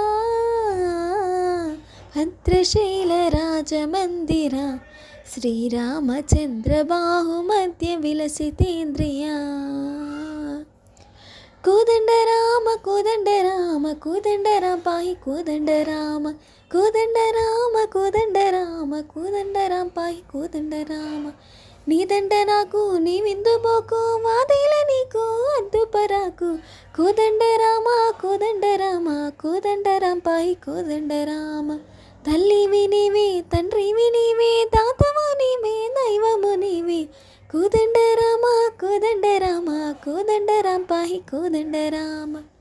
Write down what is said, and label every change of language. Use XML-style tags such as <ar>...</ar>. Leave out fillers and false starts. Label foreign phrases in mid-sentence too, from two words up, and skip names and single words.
<sa>भद्रशैलराजमन्दिर श्रीरामचन्द्रबाहुमध्य विलसितेन्द्रिया। कोदण्डराम कोदण्डराम कोदण्डराम पाहि कोदण्डराम कोदण्डराम कोदण्डराम कोदण्डराम पाहि कोदण्डराम।</sa> <te>నీదంట నాకు నీ విందుబోకు వాదేల నీకు అద్దుపరాకు కోదండరామ కోదండరామ కోదండరాం పాయి కోదండరామ। తల్లివి నీవే తండ్రివి నీవే దాతవు నీవే దైవము నీవే కోదండరామ కోదండరామ కోదండరాం పాయి కోదండరామ।</te>